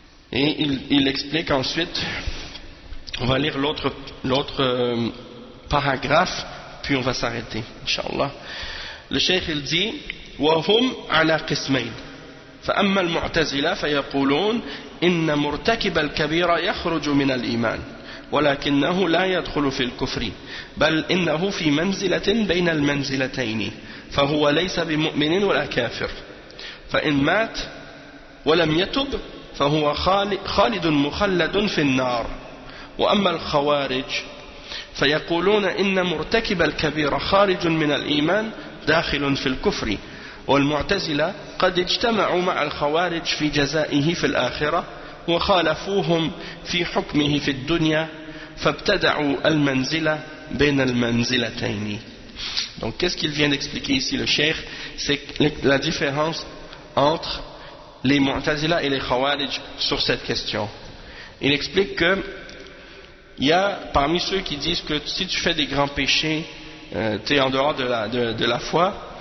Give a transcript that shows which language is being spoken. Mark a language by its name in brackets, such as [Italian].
[French] Et il explique ensuite, on va lire l'autre paragraphe, puis on va s'arrêter, Inch'Allah. Le cheikh il dit, [Arabic] وَهُمْ عَلَى قِسْمَيْنِ فأما المعتزلة فيقولون إن مرتكب الكبيرة يخرج من الإيمان ولكنه لا يدخل في الكفر بل إنه في منزلة بين المنزلتين فهو ليس بمؤمن ولا كافر فإن مات ولم يتب فهو خالد مخلد في النار وأما الخوارج فيقولون إن مرتكب الكبيرة خارج من الإيمان داخل في الكفر والمعتزلة قد اجتمعوا مع الخوارج في جزائه في الآخرة وخالفوهم في حكمه في الدنيا فابتدعوا المنزلة بين المنزلتين. [French] Donc qu'est-ce qu'il vient d'expliquer ici le cheikh? C'est la différence entre les Mu'tazila et les Khawarij sur cette question. Il explique que il y a parmi ceux qui disent que si tu fais des grands péchés, tu es en dehors de la foi.